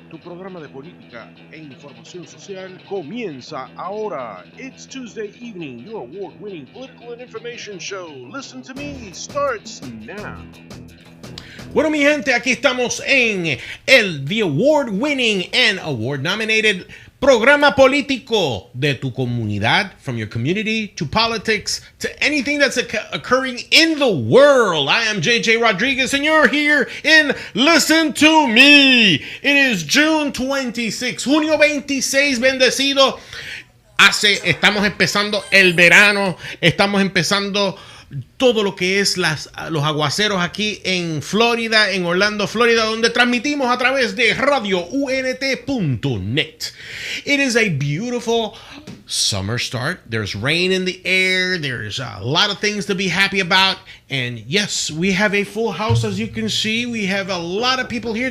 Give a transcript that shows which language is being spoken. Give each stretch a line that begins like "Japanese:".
Spanish: Tu programa de política e información social comienza ahora.
English: It's Tuesday evening. Your award-winning political and information show, Listen to Me, starts now.
Spanish: Bueno, mi gente, aquí estamos en
English: the award-winning and award-nominated
Spanish: programa político de tu comunidad,
English: from your community to politics to anything that's occurring in the world. I am JJ Rodriguez, and you're here in Listen to Me. It is June 26,
Spanish: junio 26, bendecido. Estamos empezando el verano, estamos empezando todo lo que es los aguaceros aquí en Florida, en Orlando, Florida, donde transmitimos a través de radio YVETTE.net.
English: It is a beautiful summer start. There's rain in the air. There's a lot of things to be happy about. And yes, we have a full house, as you can see. We have a lot of people here.